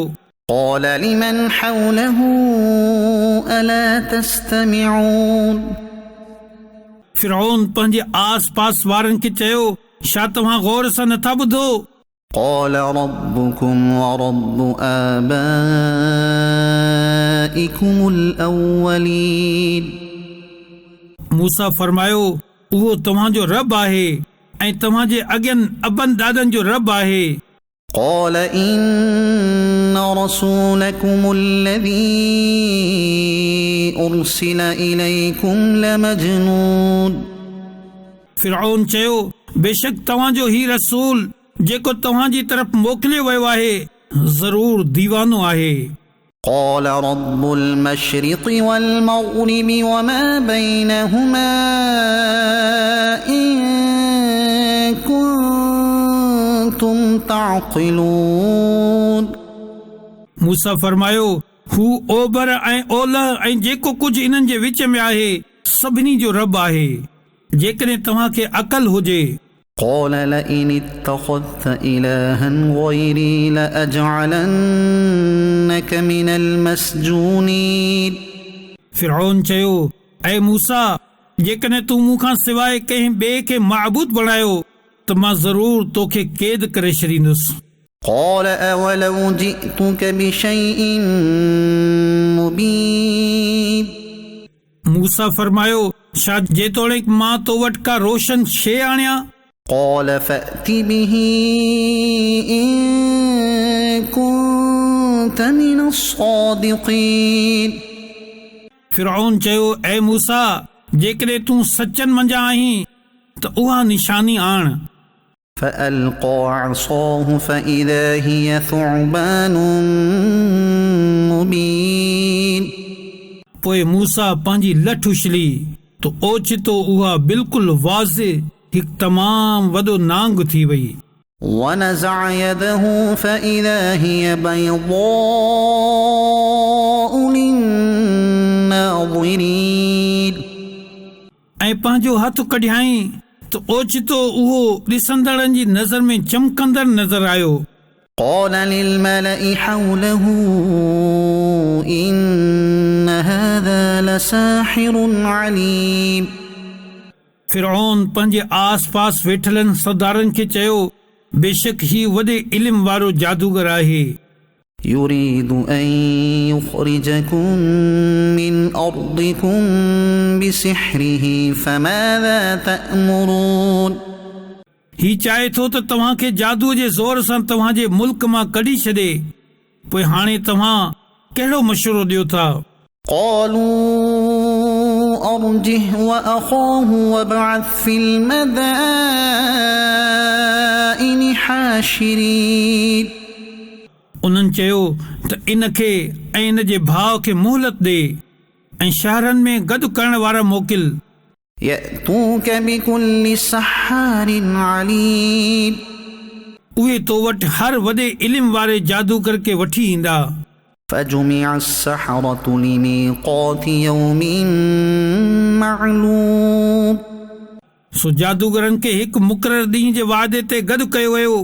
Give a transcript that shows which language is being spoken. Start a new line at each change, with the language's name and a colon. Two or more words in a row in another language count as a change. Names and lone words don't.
Arabic: قال لمن حوله ألا تستمعون
Sindhi: फिरौन पंहिंजे आस पास वारनि खे चयो, छा तव्हां गौर सां नथा ॿुधो?
Arabic: قال ربكم ورب آبائكم الأولين
Sindhi: मूसा फरमायो, उहो तव्हांजो रब आहे ऐं तव्हांजे अॻियनि अबनि ॾाॾनि जो रब आहे।
Arabic: قال إن رسولكم الذي أرسل إليكم لمجنون
Sindhi: फिरौन चयो, बेशक तव्हांजो ही रसूल जेको तव्हांजी तरफ़ मोकिलियो वियो आहे ज़रूर दीवानो आहे।
Arabic: قال رب المشرق والمغرب وما بينهما إن كنتم تعقلون
Sindhi: मूसा फरमायो, हू ओभर ऐं ओलह ऐं जेको कुझु इन्हनि जे विच में आहे सभिनी जो रब आहे जेकॾहिं तव्हांखे अकल हुजे।
Arabic: قال لئن اتخذت إلها غيري لأجعلنك من المسجونين
Sindhi: फिरौन चयो, ऐं मूसा, जेकॾहिं तूं मूंखां सवाइ कंहिं ॿिए खे माबूद बणायो त मां ज़रूर तोखे क़ैद करे छॾींदुसि।
Arabic: قال أولو جئتك بشيء مبين
Sindhi: मूसा फरमायो, छा जेतोणीकि मां तो वटि का रोशन शइ आणियां?
Arabic: قال فأت به إن كنت من الصادقين
Sindhi: फिरौन चयो, ऐं मूसा, जेकॾहिं तूं सचनि मंझां आहीं त उहा निशानी आण।
Arabic: فألقى عصاه فإذا هي ثعبان مبين
Sindhi: पोइ मूसा पंहिंजी लठ उछली त ओचितो उहा बिल्कुलु वाज़े हिकु तमामु वॾो नांग थी वई।
Arabic: ونزع يده فإذا هي بيضاء للناظرين
Sindhi: ऐं पंहिंजो हथु कढियाईं त ओचितो उहो ॾिसंदड़नि जी नज़र में चमकंदड़ नज़र आयो।
Arabic: قال للملأ حوله إن هذا لساحر عليم
Sindhi: फिरौन पंहिंजे आस पास वेठलनि सरदारनि खे चयो, बेशक ही वॾे इल्म वारो जादूगर आहे।
Arabic: يريد أن يخرجكم من أرضكم بسحره فماذا تأمرون
Sindhi: ही चाहे थो त तव्हांखे जादूअ जे ज़ोर सां तव्हांजे मुल्क मां कढी छॾे, पोइ हाणे तव्हां कहिड़ो मशवरो ॾियो था?
Arabic: قالوا أرجه وأخاه وابعث في المدائن حاشرين
Sindhi: उन्हनि चयो त इनखे ऐं इन जे भाउ खे मोहलत ॾे ऐं शहरनि में गॾु करण वारा मोकिल।
Arabic: يأتوك بكل سحار عليم
Sindhi: उहे तो वटि हर वॾे इल्म वारे जादूगर खे वठी ईंदा।
Arabic: فجمع السحرة لميقات يوم معلوم
Sindhi: सो जादूगरनि खे हिकु मुक़ररु ॾींहं जे वादे ते गॾु कयो वियो।